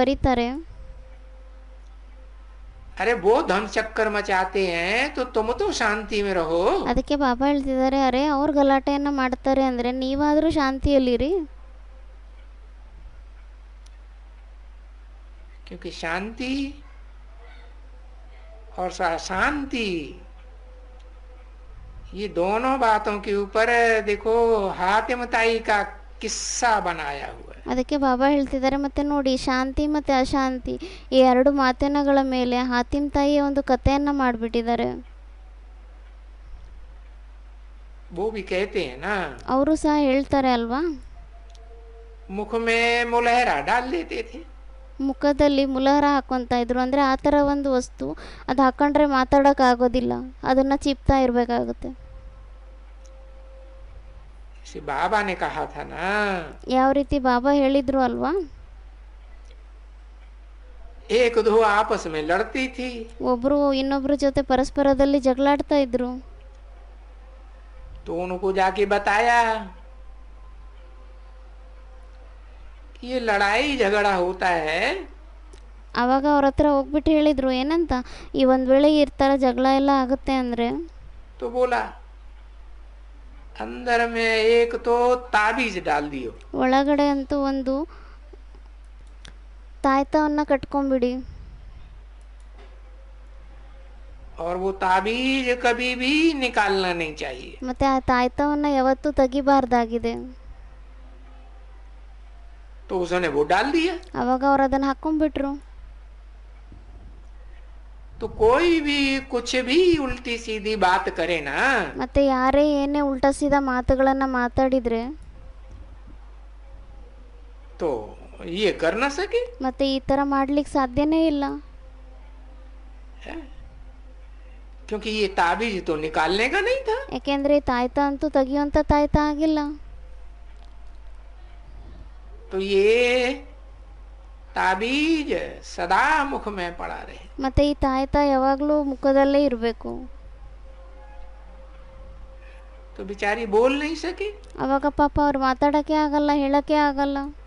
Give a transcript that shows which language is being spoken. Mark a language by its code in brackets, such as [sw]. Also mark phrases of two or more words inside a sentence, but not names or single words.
[kn] ಮತ್ತೆ ತಂದೆ ಅವರಿಗೆ ಬರೀತಾರೆ, [hi] अरे वो धम चक्कर मचाते हैं तो तुम तो शांति में रहो। [kn] ಅದಕ್ಕೆ ಬಾಬಾ ಹೇಳ್ತಿದ್ದಾರೆ, ಅರೆ ಅವ್ರು ಗಲಾಟೆಯನ್ನು ಮಾಡ್ತಾರೆ ಅಂದರೆ ನೀವಾದರೂ ಶಾಂತಿಯಲ್ಲಿರಿ. [hi] क्योंकि शांति और शांति ये दोनों बातों के ऊपर देखो हातिम ताई का किस्सा बनाया हुआ है। [kn] ಅದಕ್ಕೆ ಬಾಬಾ ಹೇಳ್ತಿದ್ದಾರೆ, ಮತ್ತೆ ನೋಡಿ ಶಾಂತಿ ಮತ್ತು ಅಶಾಂತಿ ಈ ಎರಡು ಮಾತಿನಗಳ ಮೇಲೆ ಹಾತಿಮ್ ತಾಯಿಯ ಒಂದು ಕಥೆಯನ್ನು ಮಾಡಿಬಿಟ್ಟಿದ್ದಾರೆ. [hi] वो भी कहते हैं ना, [kn] ಅವರು ಸಹ ಹೇಳ್ತಾರೆ ಅಲ್ವಾ, [hi] मुख में मुलहरा डाल देते थे। [kn] ಮುಖದಲ್ಲಿ ಮುಲಹರ ಹಾಕ್ಕೊತಾ ಇದ್ರು. ಅಂದರೆ ಆ ಥರ ಒಂದು ವಸ್ತು ಅದು ಹಾಕೊಂಡ್ರೆ ಮಾತಾಡೋಕ್ಕಾಗೋದಿಲ್ಲ, ಅದನ್ನು ಚಿಪ್ತಾ ಇರಬೇಕಾಗುತ್ತೆ. [hi] इसे बाबा ने कहा था ना, [kn] ಯಾವ ರೀತಿ ಬಾಬಾ ಹೇಳಿದ್ರು ಅಲ್ವಾ, [hi] एक दो आपस में लड़ती थी, [kn] ಒಬ್ಬರು ಇನ್ನೊಬ್ಬರ ಜೊತೆ ಪರಸ್ಪರದಲ್ಲಿ ಜಗಳಾಡ್ತಾ ಇದ್ರು. [hi] तो उनको जाके बताया कि ये लड़ाई झगड़ा होता है। [kn] ಆವಾಗ ಅವ್ರ ಹತ್ರ ಹೋಗ್ಬಿಟ್ಟು ಹೇಳಿದರು ಏನಂತ, ಈ ಒಂದು ವೇಳೆ ಈ ಥರ ಜಗಳ ಎಲ್ಲ ಆಗುತ್ತೆ ಅಂದರೆ, [hi] तो बोला अंदर में एक तो ताबीज डाल दियो, [kn] ಒಳಗಡೆ ಅಂತೂ ಒಂದು ತಾಯ್ತವನ್ನು ಕಟ್ಕೊಂಬಿಡಿ. [hi] और वो ताबीज कभी भी निकालना नहीं चाहिए। [kn] ಮತ್ತು ಆ ತಾಯ್ತವನ್ನು ಯಾವತ್ತೂ ತೆಗಿಬಾರ್ದಾಗಿದೆ. [hi] तो उसने वो डाल दिया। [kn] ಆವಾಗ ಅವ್ರು ಅದನ್ನು ಹಾಕ್ಕೊಂಡ್ಬಿಟ್ರು. [hi] तो कोई भी कुछ भी उल्टी सीधी बात करे ना, [kn] ಮತ್ತು ಯಾರೇ ಏನೇ [hi] उल्टा सीधा [kn] ಮಾತುಗಳನ್ನು ಮಾತಾಡಿದರೆ [hi] तो ये कर ना सके। [kn] ಮತ್ತು ಈ ಥರ ಮಾಡ್ಲಿಕ್ಕೆ ಸಾಧ್ಯನೇ ಇಲ್ಲ. [hi] क्योंकि ये ताबीज तो निकालने का नहीं था। [kn] ಯಾಕೆಂದರೆ ಈ ತಾಯ್ತ ಅಂತೂ ತೆಗಿಯುವಂಥ ತಾಯ್ತ ಆಗಿಲ್ಲ. [hi] तो ये ताबीज सदा मुख में पड़ा रहे। [kn] ಮತ್ತು ಈ ತಾಯ್ತ ಯಾವಾಗಲೂ ಮುಖದಲ್ಲೇ ಇರಬೇಕು. [hi] तो बेचारी बोल नहीं सके। [kn] ಅವಾಗ ಪಾಪ ಅವ್ರು ಮಾತಾಡೋಕ್ಕೆ ಆಗಲ್ಲ, ಹೇಳೋಕ್ಕೆ ಆಗಲ್ಲ.